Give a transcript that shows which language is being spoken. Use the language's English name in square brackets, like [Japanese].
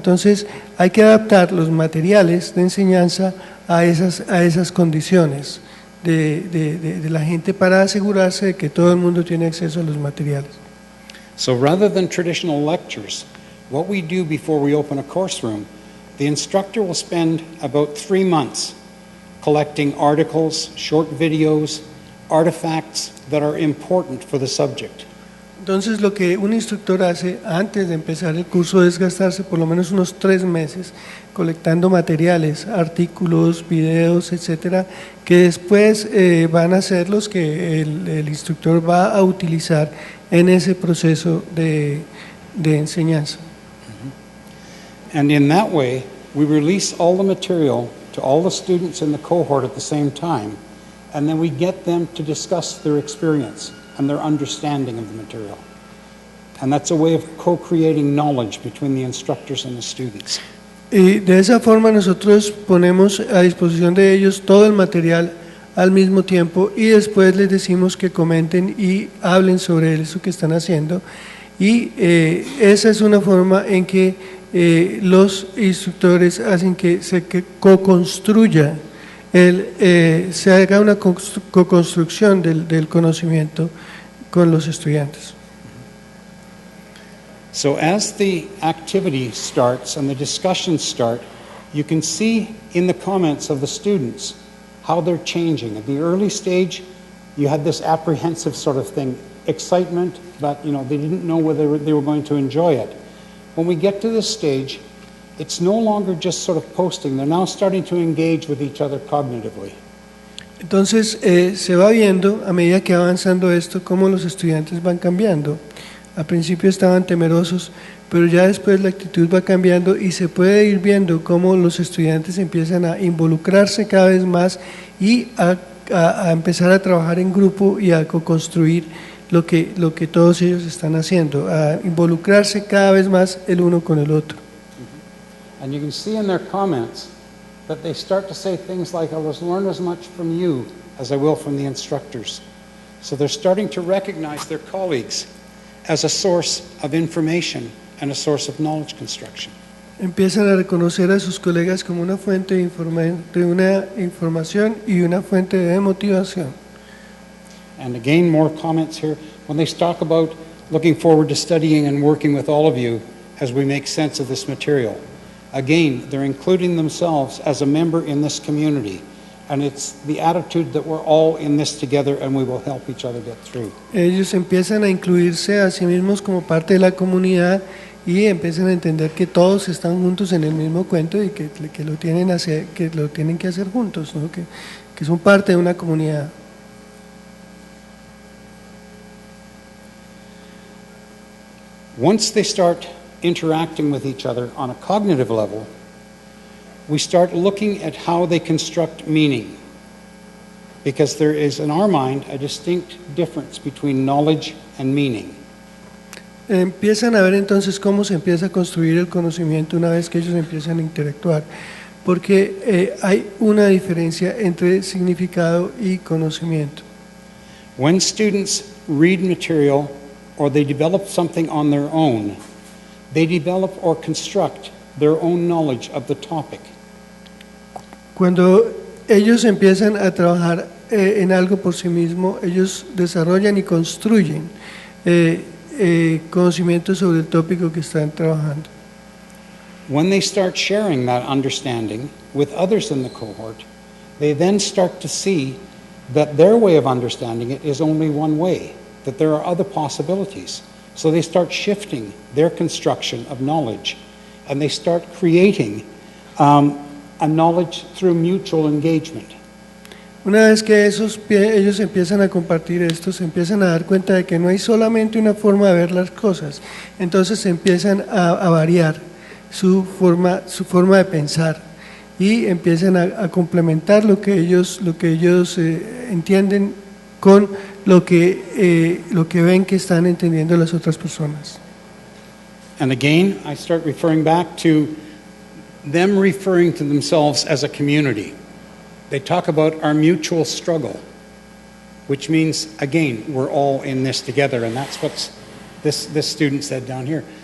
[Spanish] Entonces hay que adaptar los materiales de enseñanza a esas condiciones de la gente para asegurarse de que todo el mundo tiene acceso a los materiales. [English] So rather than traditional lectures, what we do before we open a course room, the instructor will spend about 3 months collecting articles, short videos, artifacts that are important for the subject. [Spanish] Entonces lo que un instructor hace antes de empezar el curso es gastarse por lo menos unos 3 meses colectando materiales, artículos, videos, etcétera, que después van a ser los que el instructor va a utilizar en ese proceso de enseñanza. [English] And in that way, we release all the material to all the students in the cohort at the same time, and then we get them to discuss their experience and their understanding of the material. And that's a way of co-creating knowledge between the instructors and the students. [Spanish] Y de esa forma nosotros ponemos a disposición de ellos todo el material al mismo tiempo y después les decimos que comenten y hablen sobre eso que están haciendo. Y esa es una forma en que los instructores hacen que se co-construya se haga una co-construcción del conocimiento con los estudiantes. [English] So as the activity starts and the discussions start, you can see in the comments of the students how they're changing. At the early stage, you had this apprehensive sort of thing, excitement, but they didn't know whether they were going to enjoy it. When we get to this stage, it's no longer just sort of posting. They're now starting to engage with each other cognitively. [Spanish] Entonces se va viendo a medida que va avanzando esto cómo los estudiantes van cambiando. Al principio estaban temerosos, pero ya después la actitud va cambiando y se puede ir viendo cómo los estudiantes empiezan a involucrarse cada vez más y a empezar a trabajar en grupo y a co-construir lo que todos ellos están haciendo, a involucrarse cada vez más el uno con el otro. [English] And you can see in their comments that they start to say things like, I will learn as much from you as I will from the instructors. So they're starting to recognize their colleagues as a source of information and a source of knowledge construction. [Spanish] Empiezan a reconocer a sus colegas como una fuente de una información y una fuente de motivación. [English] And again, more comments here. When they talk about looking forward to studying and working with all of you as we make sense of this material, again, they're including themselves as a member in this community. And it's the attitude that we're all in this together and we will help each other get through. [Spanish] Ellos empiezan a incluirse a sí mismos como parte de la comunidad y empiezan a entender que todos están juntos en el mismo cuento y que lo tienen que hacer juntos, ¿no? que son parte de una comunidad. [English] Once they start interacting with each other on a cognitive level, we start looking at how they construct meaning. Because there is, in our mind, a distinct difference between knowledge and meaning. [Spanish] Empiezan a ver entonces cómo se empieza a construir el conocimiento una vez que ellos empiezan a interactuar, porque hay una diferencia entre significado y conocimiento. [English] When students read material or they develop something on their own, they develop or construct their own knowledge of the topic. [Spanish] Cuando ellos empiezan a trabajar en algo por sí mismos, ellos desarrollan y construyen conocimientos sobre el tópico que están trabajando. [English] When they start sharing that understanding with others in the cohort, they then start to see that their way of understanding it is only one way, that there are other possibilities. So they start shifting their construction of knowledge, and they start creating a knowledge through mutual engagement. [Spanish] Una vez que ellos empiezan a compartir esto, se empiezan a dar cuenta de que no hay solamente una forma de ver las cosas, entonces empiezan a variar su forma de pensar y empiezan a complementar lo que ellos entienden con lo que ven que están entendiendo las otras personas. [English] And again, I start referring back to them referring to themselves as a community. They talk about our mutual struggle, which means, again, we're all in this together, and that's what this student said down here.